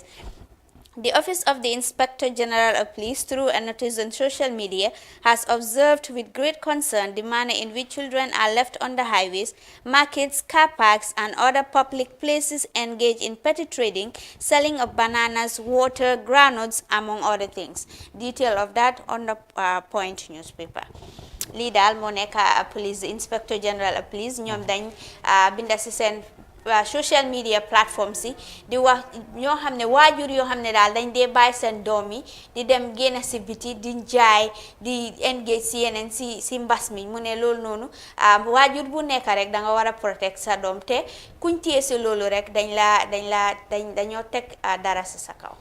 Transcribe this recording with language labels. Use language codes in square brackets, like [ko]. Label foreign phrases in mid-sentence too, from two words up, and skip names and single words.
[en] The Office of the Inspector General of Police, through a notice on social media, has observed with great concern the manner in which children are left on the highways, markets, car parks, and other public places engaged in petty trading, selling of bananas, water, granules, among other things. Detail of that on the Point newspaper. [wo] lii daal moo nekk police Inspector General of Police ñoom dañ binda ci seen [en] social media platforms [wo] yi di wax ñoo xam ne waajur yoo xam ne daal dañ dee bàyyi seen doom yi di dem génn si biti di jaay di engage si yeneen si mbas mi mu ne loolu noonu waajur bu nekk rek da nga war a protect sa doom te kuñ téye si loolu rek dañoo teg dara si sa kaw.